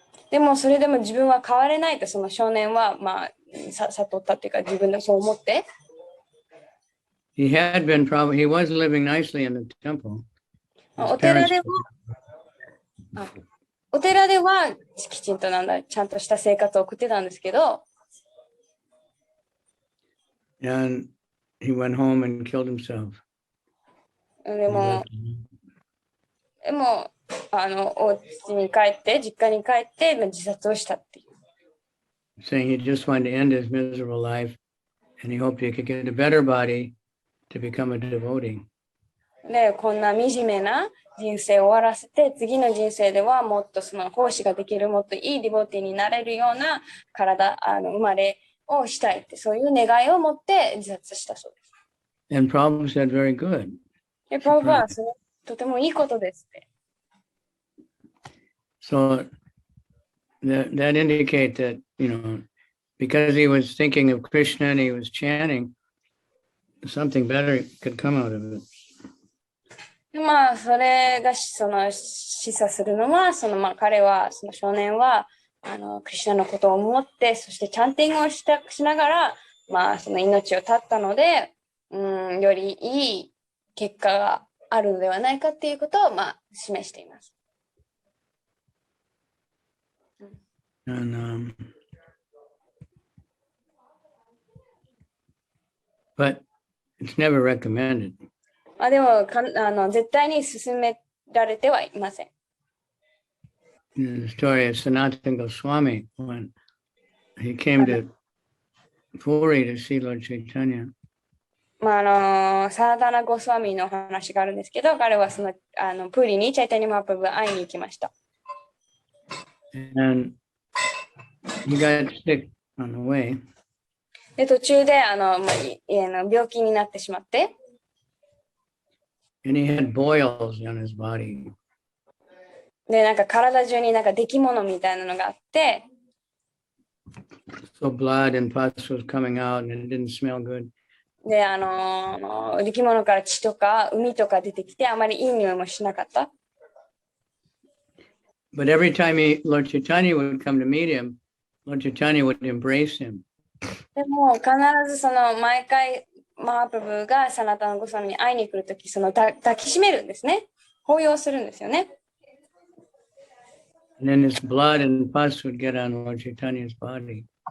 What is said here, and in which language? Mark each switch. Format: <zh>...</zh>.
<ja>でもそれでも自分は変われないとその少年は悟ったっていうか自分でそう思って。</ja> <en>He was living nicely in the temple.</en> <ja>お寺ではきちんとちゃんとした生活を送ってたんですけど。</ja> <en>And he went home and killed himself.</en> <ja>でもお家に帰って、実家に帰って自殺をしたっていう。</ja> <en>Saying he just wanted to end his miserable life and he hoped he could get a better body to become a devotee.</en> <ja>で、こんな惨めな人生を終わらせて、次の人生ではもっとその奉仕ができる、もっといいディボティになれるような生まれをしたいって、そういう願いを持って自殺したそうです。</ja> <en>And Prabhupada said, very good.</en> <ja>で、プラブはとてもいいことですって。</ja> <en>So that indicates that, because he was thinking of Krishna and he was chanting, something better could come out of it.</en> <ja>それが示唆するのは、彼は、その少年は、クリシュナのことを思って、そしてチャンティングをしながら、その命を絶ったので、よりいい結果があるのではないかっていうことを、示しています。</ja> <en>And, but it's never recommended.</en> <ja>でも絶対に勧められてはいません。</ja> <en>The story of Sanatana Goswami when he came to Puri to see Lord Chaitanya.</en> <ja>サナタナ・ゴスワミの話があるんですけど、彼はそのプーリにチャイタニマハプラブが会いに行きました。</ja> <en>And he got sick on the way.</en> <ja>で、途中で病気になってしまって。</ja> <en>And he had boils on his body.</en> <ja>で、なんか体中になんか出来物みたいなのがあって。</ja> <en>So blood and pus was coming out and it didn't smell good.</en> <ja>で、出来物から血とか海とか出てきて、あまりいい匂いもしなかった。</ja> <en>But every time Lord Chaitanya would come to meet him, Lord Chaitanya would embrace him.</en> <ja>でも必ず毎回マハプラブがサナタナゴスワミに会いに来るとき、抱きしめるんですね。抱擁するんですよね。</ja> <en>And then his blood and pus would get on Lord Chaitanya's body.</en>